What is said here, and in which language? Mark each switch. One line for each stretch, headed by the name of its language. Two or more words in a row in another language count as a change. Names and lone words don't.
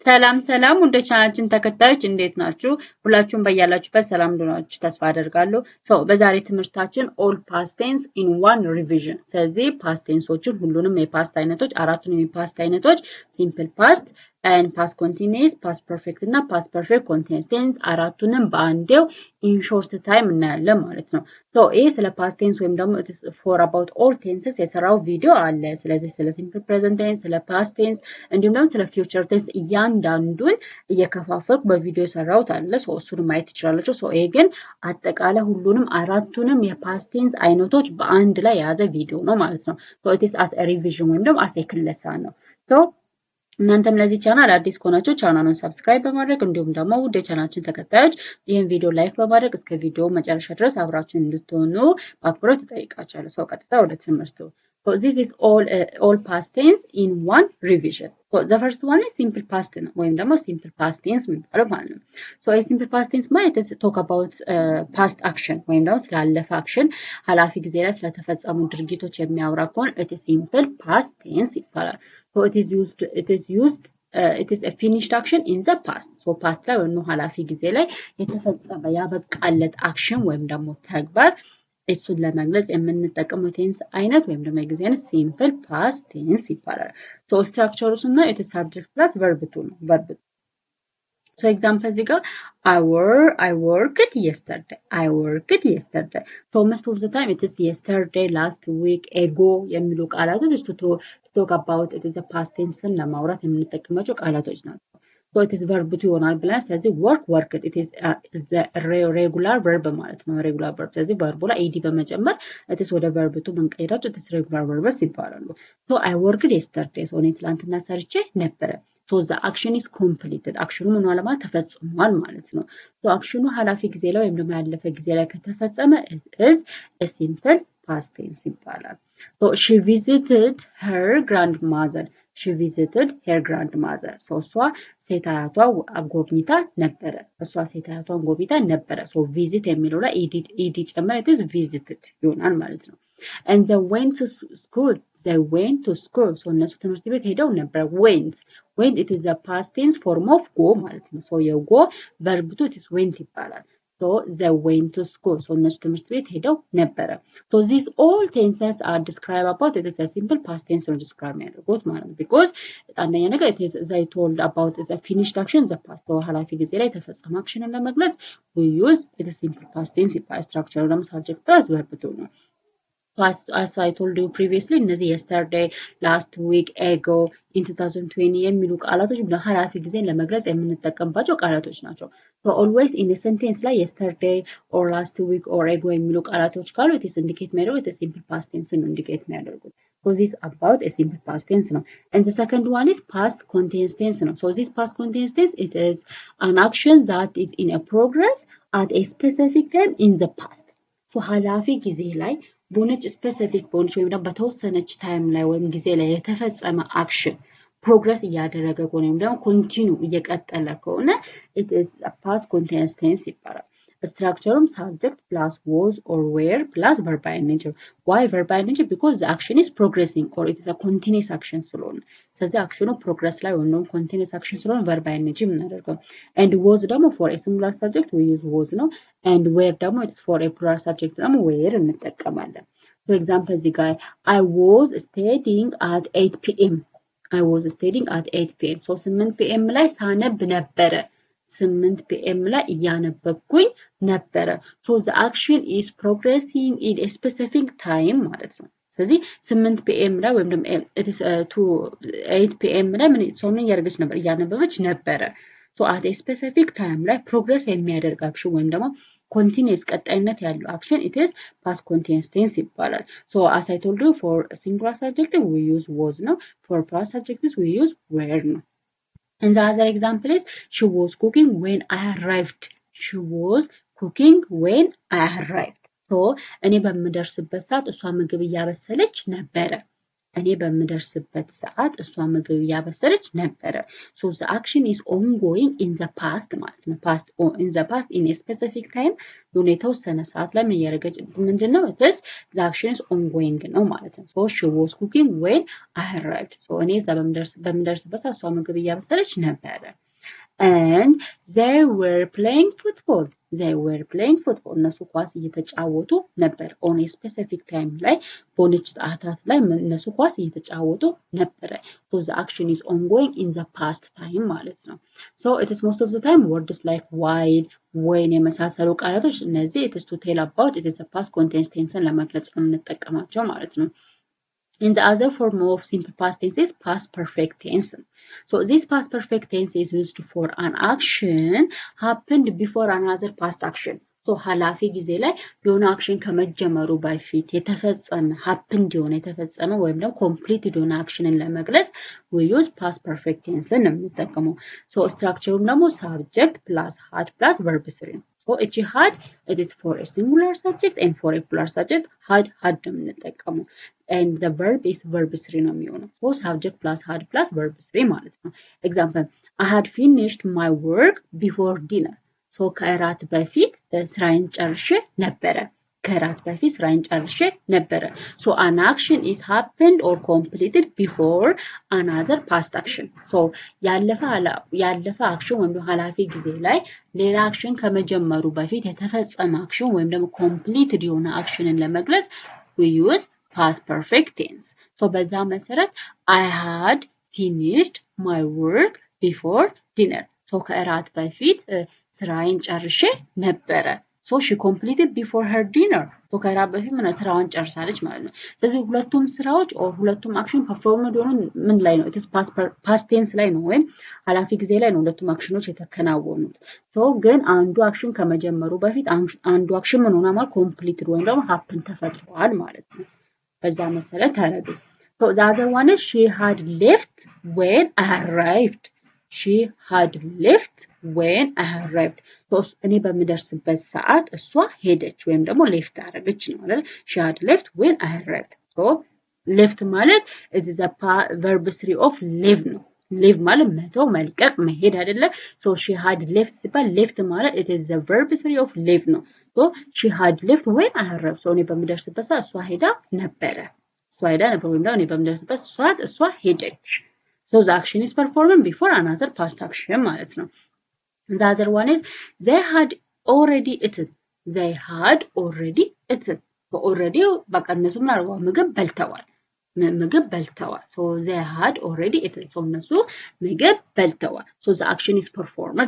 Amharic: ሰላም ሰላም ወደ ቻናላችን ተከታዮች እንዴት ናችሁ? ሁላችሁም በያላችሁበት ሰላም እንደሆናችሁ ተስፋ አደርጋለሁ። በዛሬ ትምህርታችን
English: all past tense in one revision።
Amharic: ስለዚህ
English: past tenses
Amharic: ሁሉንም የፓስት አይነቶች አራቱንም የፓስት አይነቶች
English: simple past and past continuous, past perfect
Amharic: እና
English: past perfect continuous tense
Amharic: አራቱንም በአንዴው
English: in short time
Amharic: እናያለን ማለት ነው። ይሄ ስለ
English: past tense
Amharic: ወይም ደግሞ
English: it is for about all tenses
Amharic: የሰራው ቪዲዮ አለ። ስለዚህ ስለ simple
English: present tense፣
Amharic: ስለ
English: past tense
Amharic: እንዲሁም ደግሞ ስለ
English: future tense
Amharic: እያንዳንዱን እየከፋፈልኩ በቪዲዮ የሰራሁት አለ። እሱን ማየት ትችላላችሁ። ይሄ ግን አጠቃላይ ሁሉንም አራቱንም የ
English: past tense
Amharic: አይነቶች በአንድ ላይ የያዘ ቪዲዮ ነው ማለት ነው።
English: it is as a revision
Amharic: ወይም ደግሞ
English: as a
Amharic: ክለሳ ነው። እናንተም ለዚህ ቻናል አዲስ ከሆናችሁ ቻናሉን ሰብስክራይብ በማድረግ እንዲሁም ደግሞ ውድ የቻናላችን ተከታዮች ይህን ቪዲዮ ላይክ በማድረግ እስከ ቪዲዮ መጨረሻ ድረስ አብራችሁን እንድትሆኑ በአክብሮት እጠይቃችኋለሁ። ቀጥታ ወደ ትምህርቱ።
English: this is all past tense in one revision. the first one is simple past
Amharic: ነው ወይም ደግሞ
English: simple past tense
Amharic: የሚባለው ማለት ነው።
English: simple past tense
Amharic: ማለት
English: talk about past action
Amharic: ወይም ደግሞ ስላለፈ አክሽን ኃላፊ ጊዜ ላይ ስለተፈጸሙ ድርጊቶች የሚያወራ ከሆነ
English: it is simple past tense
Amharic: ይባላል።
English: it is a finished action in the past.
Amharic: past ላይ ወይም ኃላፊ ጊዜ ላይ የተፈጸመ ያበቃለት አክሽን ወይም ደግሞ ተግባር እሱን ለመግለጽ የምንጠቀመው ቴንስ አይነት ወይም ደግሞ የጊዜ አይነት
English: simple past tense
Amharic: ይባላል። ስትራክቸሩ ስናየው
English: it is subject plus verb to
Amharic: ነው
English: verb example
Amharic: እዚህ ጋር
English: I worked yesterday. I worked yesterday. most of the time it is yesterday, last week, ago
Amharic: የሚሉ ቃላቶች
English: to talk about it is a past tense
Amharic: ለማውራት የምንጠቀማቸው ቃላቶች ናቸው።
English: it is verb to
Amharic: ይሆናል ብለን ስለዚህ
English: worked it is the regular verb
Amharic: ማለት ነው።
English: regular verb ስለዚህ verb ላይ ed በመጨመር it is ወደ verb to ብንቀይራቸው it is regular verbs ይባላሉ። I worked yesterday.
Amharic: እኔ ትላንትና ሰርቼ ነበረ።
English: the action is completed.
Amharic: አክሽኑ ምን ሆነ ማለት ተፈጽሟል ማለት ነው። አክሽኑ ኃላፊ ጊዜ ላይ ወይም ደግሞ ያለፈ ጊዜ ላይ ከተፈጸመ
English: it is a simple past tense
Amharic: ይባላል።
English: she visited her grandmother. she visited her grandmother.
Amharic: እሷ ሴት አያቷ ጎብኝታ ነበረ። እሷ ሴት አያቷን ጎብኝታ ነበረ። visit የሚለው ላይ ed ጨመረ
English: it is visited
Amharic: ይሆናል ማለት ነው።
English: and they went to school. they went to school.
Amharic: እነሱ ትምህርት ቤት ሄደው ነበር። went
English: it is the past tense form of go
Amharic: ማለት ነው። የጎ verb to
English: it is went
Amharic: ይባላል።
English: they went to school.
Amharic: እነሱ ትምህርት ቤት ሄደው ነበረ።
English: these all tenses are described about it is a simple past tense
Amharic: ነው describe የሚያደርጉት ማለት ነው። because አንደኛ ነገር
English: it is they told about is a finished action the past
Amharic: ኃላፊ ጊዜ ላይ የተፈጸመ አክሽንን ለመግለጽ
English: we use it is simple past tense
Amharic: ይባላል። structure ደግሞ
English: subject plus verb to
Amharic: ነው።
English: as I told you previously እነዚህ yesterday, last week, ago, in 2020
Amharic: የሚሉ ቃላቶች ኃላፊ ጊዜን ለመግለጽ የምንጠቀምባቸው ቃላቶች ናቸው።
English: always in a sentence ላይ yesterday or last week or ago
Amharic: የሚሉ ቃላቶች ካሉ
English: it is indicate የሚያደርጉት it is simple past tense
Amharic: ነው indicate የሚያደርጉት።
English: this is about a simple past tense ነው። and the second one is past continuous tense ነው። this past continuous tense it is an action that is in a progress at a specific time in the past.
Amharic: ኃላፊ ጊዜ ላይ በሆነች ስፔሲፊክ በሆነች ወይም ደግሞ በተወሰነች ታይም ላይ ወይም ጊዜ ላይ የተፈጸመ አክሽን ፕሮግረስ እያደረገ ከሆነ ወይም ደግሞ ኮንቲኒው እየቀጠለ ከሆነ
English: it is a past continuous tense
Amharic: ይባላል። structureም
English: subject plus was or were plus verb by nature. why verb by nature? because the action is progressing or it is a continuous action
Amharic: ስለሆነ ስለዚህ አክሽኑ ፕሮግረስ ላይ ወይም ደግሞ
English: continuous action ስለሆነ verb by nature የምናደርገው። and was ደግሞ for a singular subject we use was ነው። and were ደግሞ it is for a plural subject ደግሞ were እንጠቀማለን። for example
Amharic: እዚህ ጋር
English: I was studying at 8 p.m. I was studying at 8 p.m. 8 p.m.
Amharic: ላይ ሳነብ ነበረ።
English: 8 p.m.
Amharic: ላይ እያነበብኩኝ ነበረ።
English: the action is progressing in a specific time
Amharic: ማለት ነው። ስለዚህ 8 p.m. ላይ ወይም ደግሞ
English: it is to
Amharic: 8 p.m. ላይ ምን እያደረገች ነበር? እያነበበች ነበረ።
English: at a specific time
Amharic: ላይ ፕሮግረስ የሚያደርግ አክሽን ወይም ደግሞ continuous ቀጣይነት ያለው አክሽን
English: it is past continuous tense
Amharic: ይባላል።
English: as I told you for singular subject we use was
Amharic: ነው.
English: for plural subjects we use were ነው. and the other example is she was cooking when I arrived. she was cooking when I arrived.
Amharic: እኔ በምደርስበት ሰዓት እሷ ምግብ እያበሰለች ነበረ። እኔ በምደርስበት ሰዓት እሷ ምግብ እያበሰለች ነበረ።
English: so the action is ongoing in the past
Amharic: ማለት ነው።
English: past in the past in a specific time
Amharic: የሆነ የተወሰነ ሰዓት ላይ ምን እያደረገች ምንድነው
English: it is the action is ongoing
Amharic: ነው ማለት ነው።
English: so she was cooking when I arrived
Amharic: so እኔ እዛ በምደርስበት ሰዓት እሷ ምግብ እያበሰለች ነበረ።
English: and they were playing football
Amharic: እነሱ ኳስ እየተጫወቱ ነበር
English: on a specific time
Amharic: ላይ በሆነች ሰዓታት ላይ እነሱ ኳስ እየተጫወቱ ነበረ
English: so the action is ongoing in the past time
Amharic: ማለት ነው
English: so it is most of the time words like while when
Amharic: የመሳሰሉ ቃላቶች እነዚህ
English: it is to tell about it is a past continuous tense
Amharic: ለመግለጽ የምንጠቀማቸው ማለት ነው
English: And the other form of simple past tense is past perfect tense. So this past perfect tense is used for an action happened before another past action.
Amharic: So ኃላፊ ጊዜ ላይ የሆነ አክሽን ከመጀመሩ በፊት የተፈጸመ happened የሆነ የተፈጸመ ወይም ደግሞ completed የሆነ አክሽንን ለመግለጽ
English: we use past perfect tense
Amharic: ነው የምንጠቀመው. So structureም ደግሞ
English: subject plus had plus verb 3
Amharic: ነው. So እቺ had
English: it is for a singular subject and for a plural subject had
Amharic: ነው የምንጠቀመው.
English: And the verb is verb 3
Amharic: ነው የሚሆነው.
English: So subject plus had plus verb 3
Amharic: ማለት ነው.
English: Example I had finished my work before dinner.
Amharic: So ከእራት በፊት ስራዬን ጨርሼ ነበረ.
English: So an action is happened or completed before another past action.
Amharic: So ያለፈ አክሽን ወይም ደግሞ ኃላፊ ጊዜ ላይ ሌላ አክሽን ከመጀመሩ በፊት የተፈጸመ አክሽን ወይም ደግሞ completed የሆነ አክሽንን ለመግለጽ
English: we use past perfect tense. So
Amharic: በዛ መሰረት
English: I had finished my work before dinner.
Amharic: So ከእራት በፊት ስራዬን ጨርሼ ነበረ.
English: So she completed before her dinner.
Amharic: So ከእራት በፊት ስራዋን ጨርሳለች ማለት ነው። ስለዚህ ሁለቱም ስራዎች ሁለቱም አክሽን ፐርፎርምድ ሆኑ ምን ላይ ነው?
English: it is past tense
Amharic: ላይ ነው ወይም ኃላፊ ጊዜ ላይ ነው ሁለቱም አክሽኖች የተከናወኑት። So ግን አንዱ አክሽን ከመጀመሩ በፊት አንዱ አክሽን ምን ሆነ ማለት completed ወይም ደግሞ happen ተፈጥሯል ማለት ነው። በዛ መሰረት ታረዱ
English: so the other one is she had left when I arrived
Amharic: so እኔ በምደርስበት ሰዓት እሷ ሄደች ወይም ደግሞ left አደረገች ነው አይደል
English: she had left when I arrived
Amharic: so left ማለት it
English: is a verb 3 of leave
Amharic: ነው leave ማለት መተው መልቀቅ መሄድ አይደለ
English: so she had left
Amharic: ሲባል left ማለት
English: it is the verb 3 of leave
Amharic: ነው
English: so she had left when I arrived
Amharic: so እኔ በምደርስበት ሰዓት እሷ ሄዳ ነበረ ወይም ደግሞ እኔ በምደርስበት ሰዓት እሷ ሄደች
English: so the action is performed before another past action
Amharic: ማለት ነው
English: the other one is they had already eaten
Amharic: already በቃ እነሱ ምግብ በልተዋል
English: so they had already eaten
Amharic: so እነሱ ምግብ በልተዋል
English: so the action is performed